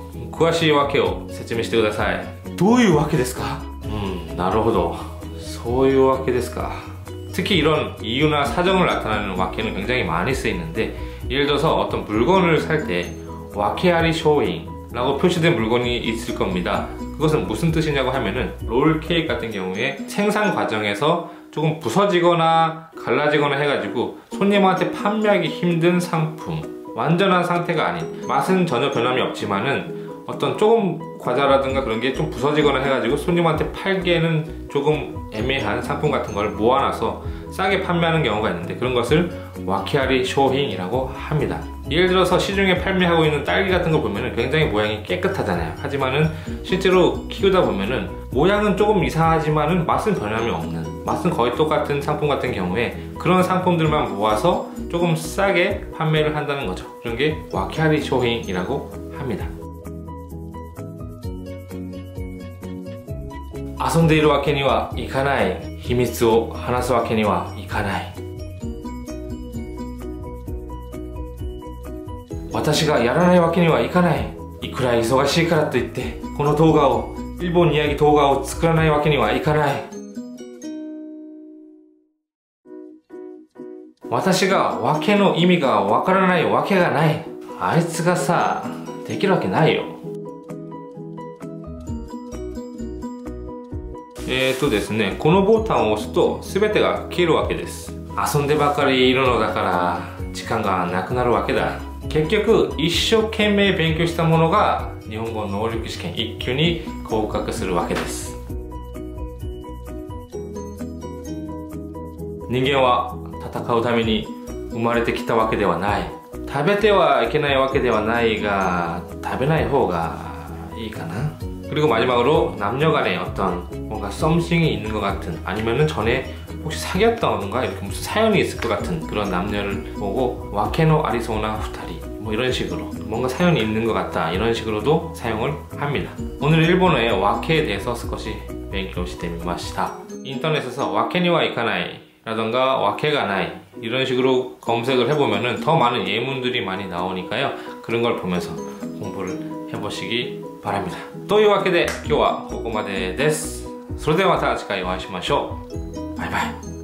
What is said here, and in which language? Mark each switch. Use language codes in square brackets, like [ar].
[ja] 詳しいわけを説明してください。どういうわけですか？なるほど。そういうわけですか。 [ko] 특히 이런 이유나 사정을 나타내는 와케는 굉장히 많이 쓰이는데, 예를 들어서 어떤 물건을 살 때 와케아리 쇼잉라고 표시된 물건이 있을 겁니다. 그것은 무슨 뜻이냐고 하면은 롤케이크 같은 경우에 생산 과정에서 조금 부서지거나 갈라지거나 해가지고 손님한테 판매하기 힘든 상품, 완전한 상태가 아닌, 맛은 전혀 변함이 없지만은 어떤 조금 과자라든가 그런 게 좀 부서지거나 해가지고 손님한테 팔기에는 조금 애매한 상품 같은 걸 모아놔서 싸게 판매하는 경우가 있는데, 그런 것을 와케아리 쇼잉이라고 합니다. 예를 들어서 시중에 판매하고 있는 딸기 같은 거 보면은 굉장히 모양이 깨끗하잖아요. 하지만은 실제로 키우다 보면은 모양은 조금 이상하지만은 맛은 변함이 없는, 맛은 거의 똑같은 상품 같은 경우에 그런 상품들만 모아서 조금 싸게 판매를 한다는 거죠. 그런 게 와케아리 쇼잉이라고 합니다. [ja] 遊んでいるわけにはいかない、秘密を話すわけにはいかない、私がやらないわけにはいかない、いくら忙しいからといってこの動画を、일본 이야기動画を作らないわけにはいかない、私がわけの意味がわからないわけがない、あいつがさできるわけないよ。ですね、このボタンを押すと全てが消えるわけです。遊んでばかりいるのだから時間がなくなるわけだ。結局一生懸命勉強したものが日本語能力試験1級に合格するわけです。人間は戦うために生まれてきたわけではない。食べてはいけないわけではないが、食べない方がいいかな。 [ko] 그리고 마지막으로 남녀간에 어떤 뭔가 썸씽이 있는 것 같은, 아니면은 전에 혹시 사귀었다던가 이렇게 무슨 사연이 있을 것 같은 그런 남녀를 보고 와케노 아리소나 후타리, 뭐 이런 식으로 뭔가 사연이 있는 것 같다, 이런 식으로도 사용을 합니다. 오늘 일본어의 와케에 대해서 [ja] 少し勉強してみました. [ko] 인터넷에서 와케니와 이카나이 라던가 와케가 나이 이런 식으로 검색을 해보면은 더 많은 예문들이 많이 나오니까요, 그런 걸 보면서 공부를 해보시기 바랍니다. [ja] というわけで今日はここまでです。それではまた次回お会いしましょう。バイバイ。